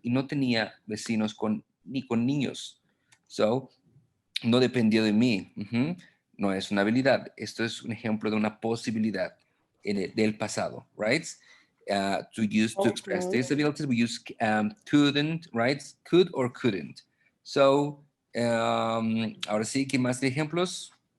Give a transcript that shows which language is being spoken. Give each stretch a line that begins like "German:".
Spanish: Y no tenía vecinos ni con niños.
English: So,
Spanish: no dependió de mí. No es una habilidad. Esto es un ejemplo de una posibilidad del pasado,
English: right? To express okay. these abilities, we use couldn't, right? Could or couldn't. So,
Spanish: ahora sí, ¿qué más de ejemplos?